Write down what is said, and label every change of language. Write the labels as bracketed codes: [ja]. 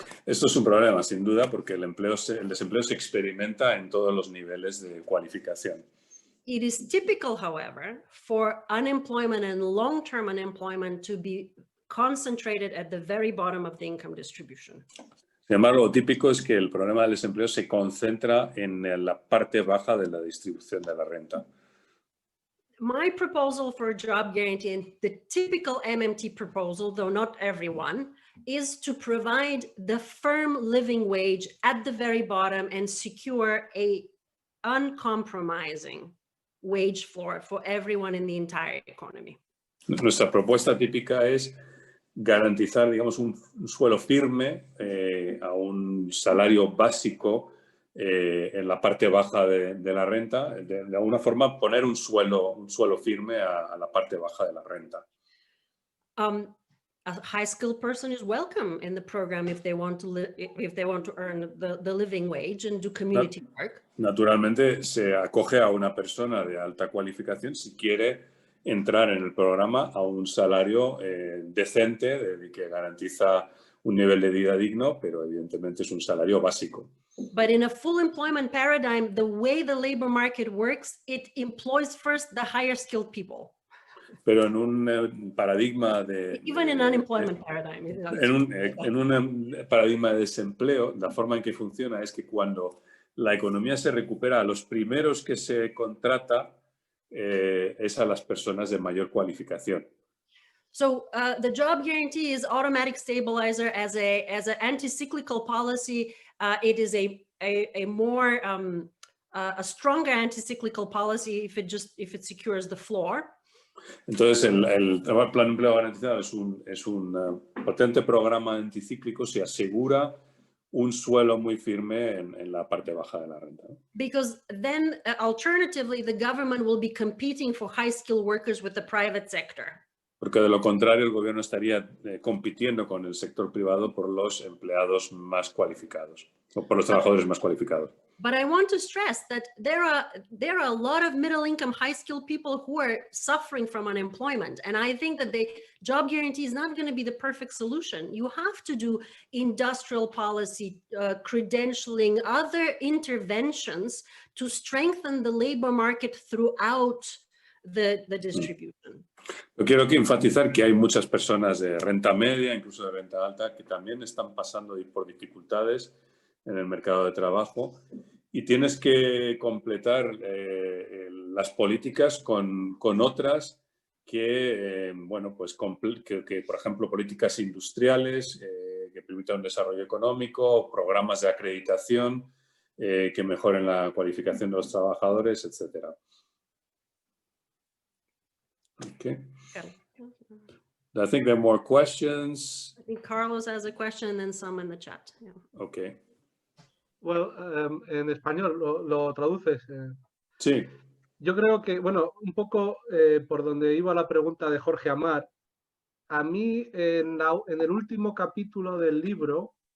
[es] Esto es un problema, sin duda, porque el desempleo se experimenta en todos los niveles de cualificación. [en] It is typical, however, for unemployment and long-term unemployment to be concentrated at the very bottom of the income distribution. [es] Sin embargo, lo típico es que el problema del desempleo se concentra en la parte baja de la distribución de la renta. [en] My proposal for a job guarantee, and the typical MMT proposal, though not everyone, is to provide the firm living wage at the very bottom and secure a uncompromising wage floor for everyone in the entire economy. [es] Nuestra propuesta típica es garantizar, digamos, un suelo firme a un salario básico en la parte baja de la renta, de alguna forma poner un suelo firme a la parte baja de la renta. [en] A high-skilled person is welcome in the program if they want to earn the living wage and do community work. [es] Naturalmente se acoge a una persona de alta cualificación si quiere entrar en el programa a un salario decente, que garantiza un nivel de vida digno, pero evidentemente es un salario básico. [en] But in a full employment paradigm, the way the labor market works, it employs first the higher skilled people. [es] Pero en un paradigma de... [en] Even in unemployment paradigm. [es] En un paradigma de desempleo, la forma en que funciona es que cuando la economía se recupera, a los primeros que se contrata es a las personas de mayor cualificación. [en] So the job guarantee is automatic stabilizer as an anti-cyclical policy. It is a more a stronger anti-cyclical policy if it secures the floor. [es] Entonces el plan de empleo garantizado es un potente programa anticíclico, se asegura un suelo muy firme en la parte baja de la renta. [en] Because then alternatively the government will be competing for high-skilled workers with the private sector. [es] Porque de lo contrario el gobierno estaría compitiendo con el sector privado por los empleados más cualificados, o por los trabajadores más cualificados. [en] But I want to stress that there are a lot of middle-income, high-skilled people who are suffering from unemployment. And I think that the job guarantee is not going to be the perfect solution. You have to do industrial policy, credentialing, other interventions to strengthen the labor market throughout the distribution. [es] Yo quiero enfatizar que hay muchas personas de renta media, incluso de renta alta, que también están pasando por dificultades en el mercado de trabajo y tienes que completar las políticas con otras que, bueno, pues que, por ejemplo, políticas industriales que permitan un desarrollo económico, programas de acreditación que mejoren la cualificación de los trabajadores, etcétera. [en] Okay. I think there are more questions. I think Carlos has a question and then some in the chat. Yeah. Okay. [es] Well, en español, ¿lo traduces? Sí. Yo creo que, bueno, un poco por donde iba la pregunta de Jorge Amar, a mí en el último capítulo del libro,